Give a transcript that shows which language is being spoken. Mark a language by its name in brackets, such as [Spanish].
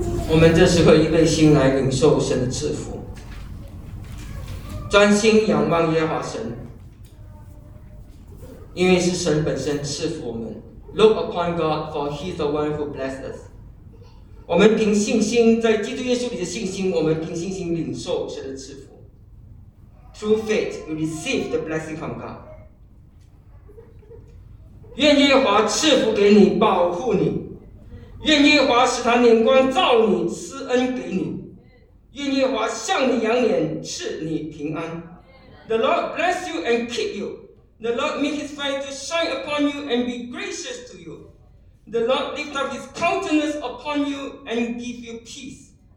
[Chinese] 我们这时刻预备心来领受神的赐福，专心仰望耶和华神，因为是神本身赐福我们。 [English] Look upon God, for he is the one who blesses us. [Chinese] 我们凭信心，在基督耶稣里的信心，我们凭信心领受神的赐福。 [English] Through faith, we receive the blessing from God. [Chinese] 愿耶和华赐福给你，保护你，愿耶和华使他脸光照你，施恩给你，愿耶和华向你扬脸，赐你平安。 [English] The Lord bless you and keep you. The Lord make his face to shine upon you and be gracious to you. The Lord lift up his countenance upon you and give you peace.